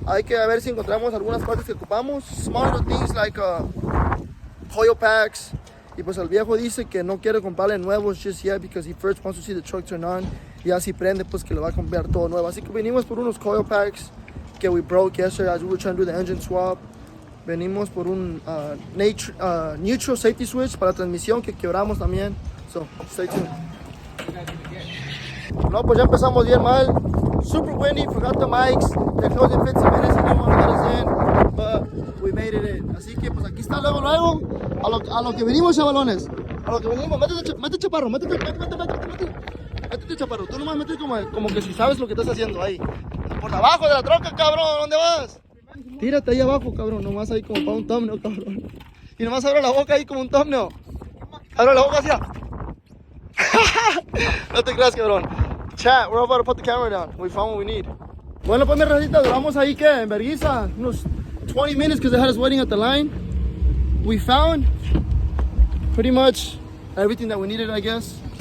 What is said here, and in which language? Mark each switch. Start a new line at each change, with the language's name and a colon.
Spanish: Hay que ver si encontramos algunas partes que ocupamos.
English: Small little things like coil packs.
Spanish: Y pues el viejo dice que no quiere comprarle nuevos
English: just yet because he first wants to see the truck turn on.
Spanish: Y así prende, pues que le va a comprar todo nuevo. Así que venimos por unos
English: coil packs que we broke yesterday as we were trying to do the engine swap.
Spanish: Venimos por un neutral safety switch para la transmisión que quebramos también.
English: So, stay tuned.
Spanish: No, pues ya empezamos bien mal.
English: Super windy, forgot the mics. They closed in 15 minutes and didn't want to let us in, but we made it in.
Spanish: Así que pues aquí está luego. A lo que venimos, chavalones. A lo que venimos. Métete, chaparro. Métete, chaparro. Tú nomás métete como que si sabes lo que estás haciendo ahí. Por abajo de la troca, cabrón. ¿Dónde vas? Tírate ahí abajo, cabrón. Nomás ahí como para un thumbnail, cabrón. Y nomás abre la boca ahí como un thumbnail. Abre la boca hacia. No te creas, cabrón.
English: Chat, we're about to put the camera down. We found what we need.
Spanish: Bueno, pues mi racita, duramos ahí que en vergüenza unos
English: 20 minutes because they had us waiting at the line. We found pretty much everything that we needed, I guess.